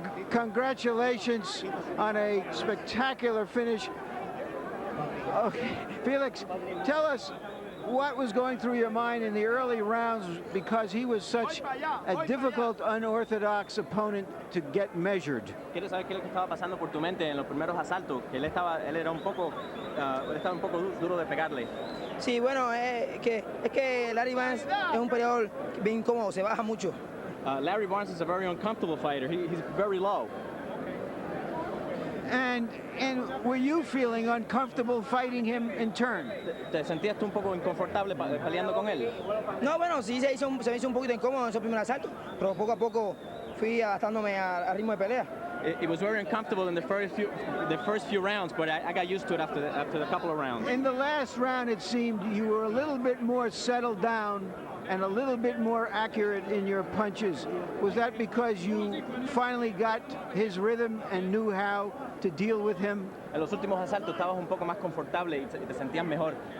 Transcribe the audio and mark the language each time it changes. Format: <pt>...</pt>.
<en>Congratulations on a spectacular finish. Okay, Felix, tell us what was going through your mind in the early rounds, because he was such a difficult, unorthodox opponent to get measured.</en> <es>Quiero saber qué es lo que estaba pasando por tu mente en los primeros asaltos, que él estaba un poco duro de pegarle. Sí, bueno, es que Larry Barnes es un peleador bien incómodo, se baja mucho.</es> <en>Larry Barnes is a very uncomfortable fighter. He's very low. And were you feeling uncomfortable fighting him in turn?</en> <es>¿Te sentías tú un poco inconfortable peleando con él? No, bueno, sí se me hizo un poquito incómodo en esos primeros asaltos, pero poco a poco fui adaptándome al ritmo de pelea.</es> <en>It was very uncomfortable in the first few rounds, but I got used to it after a couple of rounds. In the last round, it seemed you were a little bit more settled down and a little bit more accurate in your punches. Was that because you finally got his rhythm and knew how to deal with him?</en> <es>En los últimos asaltos estabas un poco más confortable y te sentías mejor.</es>